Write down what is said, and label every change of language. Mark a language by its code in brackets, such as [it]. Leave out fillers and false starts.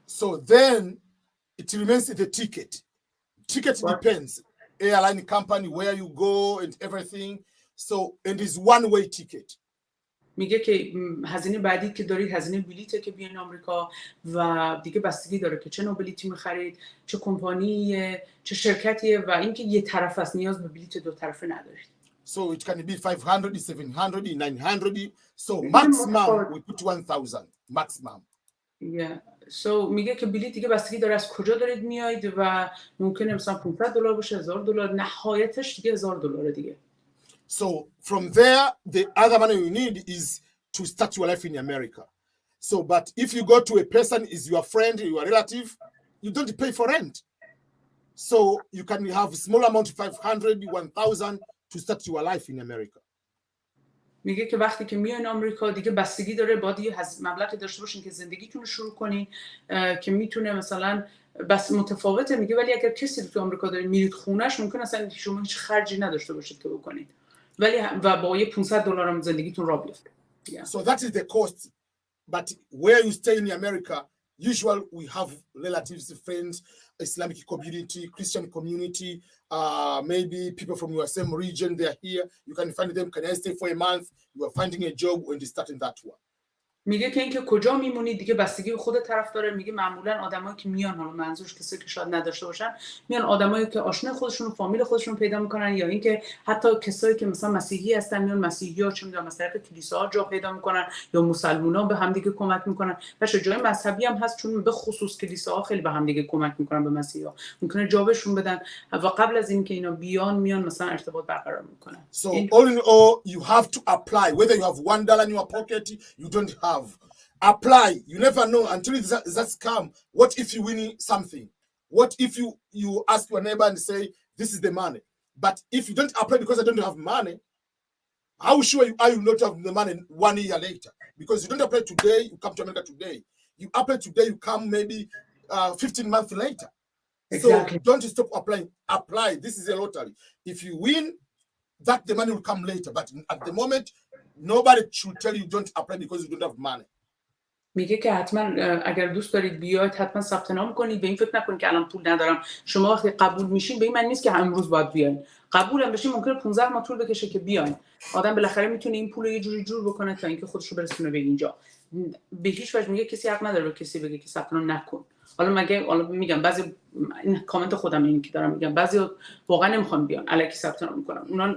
[en] So then it remains the ticket. Ticket depends. Airline company, where you go and everything. So, and it's one-way ticket. [fa] میگه که هزینه بعدی که دارید هزینه بلیطه که بیاین آمریکا و دیگه بستگی داره که چه نوع بلیطی می‌خرید، چه کمپانیه، چه شرکتیه و اینکه یه طرف است، نیاز به بلیط دو طرفه ندارید. [en] So it can be 500, 700, 900. So maximum we put 1,000 maximum. Yeah. [fa] So میگه که بلیط دیگه بستگی داره از کجا دارید میایید و ممکنه مثلا $500 باشه، $1,000 نهایتش دیگه $1,000 دیگه. [en] So from there, the other money you need is to start your life in America. So, but if you go to a person, is your friend, your relative, you don't pay for rent. So you can have a small amount, 500, 1,000 to start your life in America. [fa] میگه که وقتی که میاین آمریکا دیگه بستگی داره باید یه مبلغی داشته باشین که زندگیتون رو شروع کنین که میتونه مثلا بس متفاوته. میگه ولی اگر کسی تو آمریکا دارید میرید خونش ممکن اصلا شما هیچ خرجی نداشته باشید که بکنید ولی و با یه $500 هم زندگیتون را بیفته. [en] So that is the cost. But where you stay in America, usually we have relatives, friends, Islamic community, Christian community, maybe people from your same region, they're here. You can find them. Can I stay for a month? You are finding a job when you start in that one. [fa] میگه که اینکه کجا میمونید دیگه بستگی به خود طرف داره. میگه معمولا آدمایی که میان، حالا منظورش کسایی که شاید نداشته باشن، میان آدمایی که آشنا خودشون و فامیل خودشون پیدا میکنن یا اینکه حتی کسایی که مثلا مسیحی هستن میان مسیحی‌ها چه میدونم مثلا کلیساها جا پیدا میکنن یا مسلمونا به هم دیگه کمک میکنن. باشه جای مذهبی هم هست چون به خصوص کلیساها خیلی به هم دیگه کمک میکنن به مسیحی‌ها. ممکنه جا بهشون بدن و قبل از اینکه اینا بیان میان مثلا ارتباط برقرار میکنن. [en] So all in all you have to apply whether you have $1 in your pocket you don't have. Apply. You never know until that's come. What if you win something? What if you ask your neighbor and say, this is the money? But if you don't apply because I don't have money, how sure are you not have the money 1 year later? Because you don't apply today, you come to America today. You apply today, you come maybe 15 months later. Exactly. So don't stop applying. Apply. This is a lottery. If you win, that the money will come later. But at the moment, nobody should tell you don't apply because you don't have money. [fa] میگه که حتما اگر دوست دارید بیاید حتما ثبت نام کنید. به این فکر نکنید که الان پول ندارم. شما وقتی قبول میشین به این معنی نیست که امروز باید بیاین. قبول هم بشین ممکنه 15 ماه طول بکشه که بیاین. آدم بالاخره میتونه این پول رو یه جوری جور بکنه تا اینکه خودش رو برسونه به اینجا. به هیچ وجه میگه کسی حق نداره به کسی بگه که ثبت نام نکن. حالا میگم بعضی این کامنت خودم اینی که دارم میگم بعضی واقعا نمیخوان بیان الکی ثبت نام میکنن.